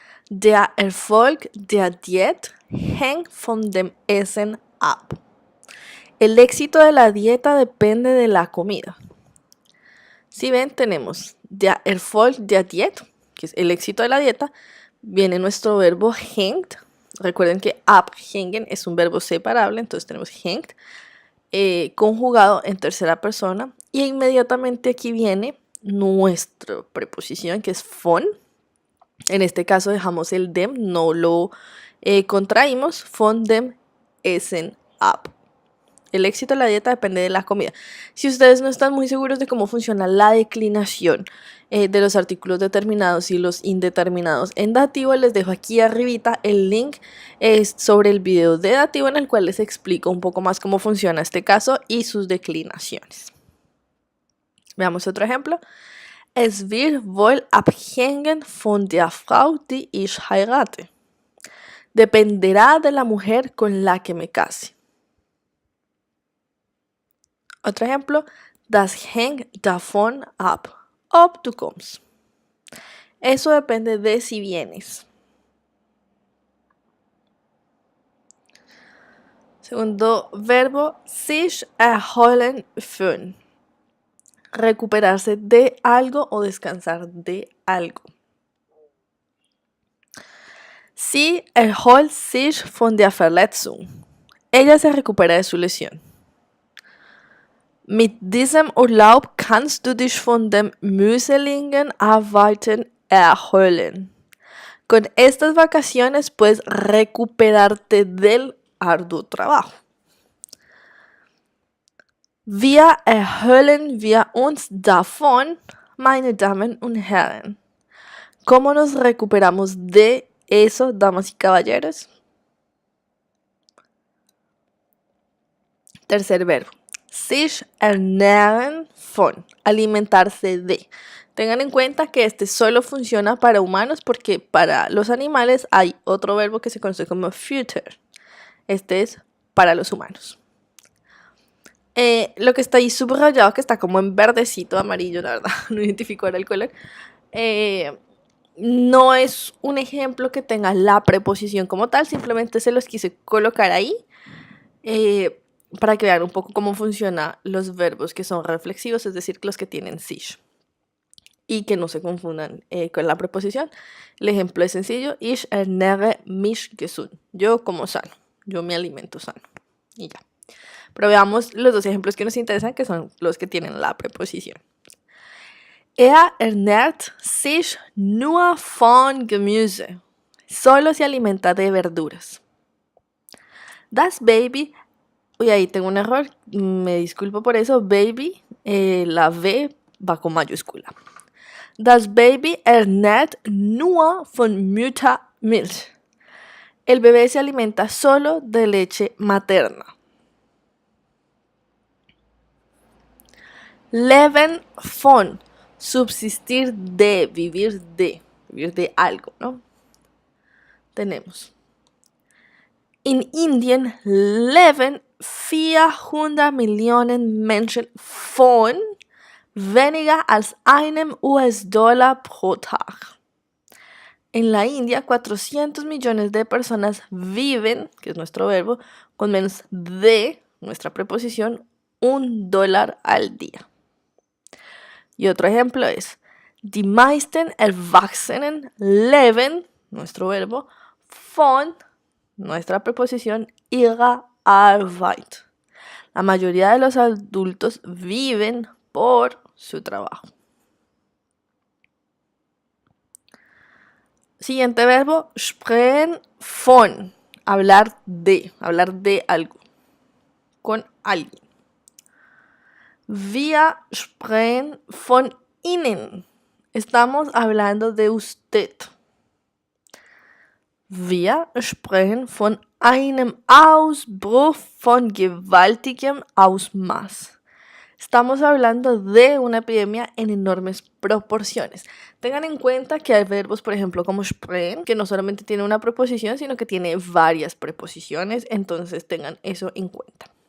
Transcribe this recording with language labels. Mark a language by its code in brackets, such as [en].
[de] Der Erfolg der Diät hängt von dem Essen ab. [es] El éxito de la dieta depende de la comida. Si ven, tenemos [de] der Erfolg der Diät, [es] que es el éxito de la dieta, viene nuestro verbo hängt. Recuerden que abhängen es un verbo separable, entonces tenemos hängt conjugado en tercera persona. Y inmediatamente aquí viene nuestra preposición, que es von. En este caso dejamos el dem, no lo contraímos. [de] Von dem Essen ab. [es] El éxito de la dieta depende de la comida. Si ustedes no están muy seguros de cómo funciona la declinación de los artículos determinados y los indeterminados en dativo, les dejo aquí arribita el link sobre el video de dativo en el cual les explico un poco más cómo funciona este caso y sus declinaciones. Veamos otro ejemplo. [de] Es wird wohl abhängen von der Frau, die ich heirate. [es] Dependerá de la mujer con la que me case. Otro ejemplo, [de] das hängt davon ab, ob du kommst. [es] Eso depende de si vienes. Segundo verbo, [de] sich erholen von. [es] Recuperarse de algo o descansar de algo. [de] Sie erholt sich von der Verletzung. [es] Ella se recupera de su lesión. [de] Mit diesem Urlaub kannst du dich von dem mühseligen Arbeiten erholen. [es] Con estas vacaciones puedes recuperarte del arduo trabajo. [de] Wir erholen wir uns davon, meine Damen und Herren. [es] ¿Cómo nos recuperamos de eso, damas y caballeros. Tercer verbo. [de] Sich ernähren von. [es] Alimentarse de. Tengan en cuenta que este solo funciona para humanos porque para los animales hay otro verbo que se conoce como füttern. Este es para los humanos. Lo que está ahí subrayado, que está como en verdecito, amarillo, la verdad, no identifico ahora el color, no es un ejemplo que tenga la preposición como tal, simplemente se los quise colocar ahí para que vean un poco cómo funcionan los verbos que son reflexivos, es decir, los que tienen sich. Y que no se confundan con la preposición. El ejemplo es sencillo. [de] Ich ernähre mich gesund. [es] Yo como sano. Yo me alimento sano. Y ya. Pero veamos los dos ejemplos que nos interesan, que son los que tienen la preposición. [de] Er ernährt sich nur von Gemüse. [es] Solo se alimenta de verduras. [de] Das Baby. [es] Uy, ahí tengo un error. Me disculpo por eso. Baby, la V va con mayúscula. [de] Das Baby ernährt nur von Muttermilch. [es] El bebé se alimenta solo de leche materna. Leben von, subsistir de, vivir de algo, ¿no? Tenemos. [de] In Indien leben 400 Millionen Menschen von weniger als einem US-Dollar pro Tag. [es] En la India, 400 millones de personas viven, que es nuestro verbo, con menos de, nuestra preposición, $1 al día. Y otro ejemplo es, [de] die meisten Erwachsenen leben, [es] nuestro verbo, von, nuestra preposición, [de] ihrer Arbeit. [es] La mayoría de los adultos viven por su trabajo. Siguiente verbo, sprechen von, hablar de algo, con alguien. [de] Wir sprechen von Ihnen, [es] estamos hablando de usted. [de] Wir sprechen von einem Ausbruch von gewaltigem Ausmaß. [es] Estamos hablando de una epidemia en enormes proporciones. Tengan en cuenta que hay verbos, por ejemplo, como sprechen, que no solamente tiene una preposición, sino que tiene varias preposiciones, entonces tengan eso en cuenta.